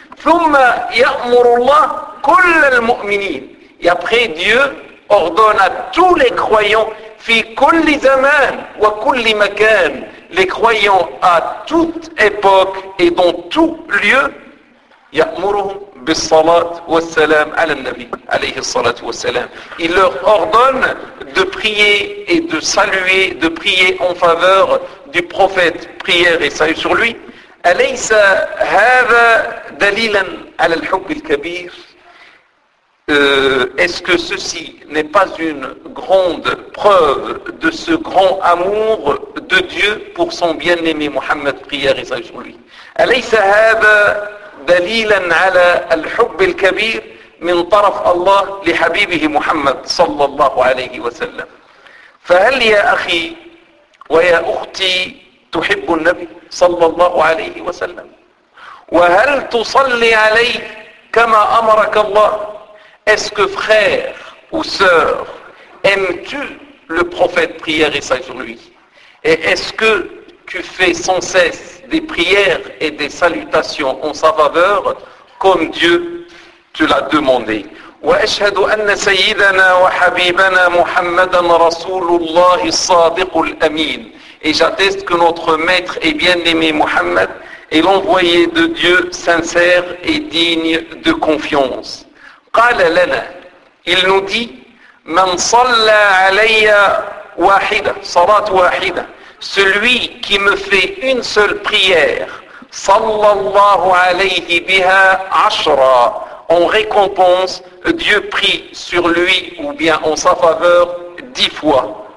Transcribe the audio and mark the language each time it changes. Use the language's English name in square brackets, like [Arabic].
[Arabic] ثم يأمر الله كل المؤمنين. [French] Et après, Dieu ordonne à tous les croyants, [Arabic] في كل زمان وكل مكان, [French] les croyants à toute époque et dans tout lieu, [Arabic] يأمرهم بالصلاة والسلام على النبي عليه الصلاة والسلام. [French] Il leur ordonne de prier et de saluer, de prier en faveur du prophète, prière et salut sur lui. [Arabic] أليس هذا دليلا على الحب الكبير؟ [French] Est-ce que ceci n'est pas une grande preuve de ce grand amour de Dieu pour son bien-aimé Mohammed, prière et salut sur lui. [Arabic] أليس هذا دليلا على الحب الكبير من طرف الله لحبيبه محمد صلى الله عليه وسلم. فهل يا أخي ويا أختي تحب النبي صلى الله عليه وسلم وهل تصلي عليه كما أمرك الله. [French] Est-ce que frère ou sœur, aimes-tu le prophète, prière et salut sur lui? Et est-ce que tu fais sans cesse des prières et des salutations en sa faveur comme Dieu te l'a demandé? [Arabic] وأشهد أن سيدنا وحبيبنا محمدا رسول الله الصادق الأمين. [French] Et j'atteste que notre maître et bien-aimé Mohammed est l'envoyé de Dieu sincère et digne de confiance. [Arabic] قال لنا, [French] il nous dit, [Arabic] من صلى علي واحدة, صلاة واحدة, [French] celui qui me fait une seule prière, [Arabic] صلى الله عليه بها عشرة, [French] en récompense, Dieu prie sur lui ou bien en sa faveur 10 fois.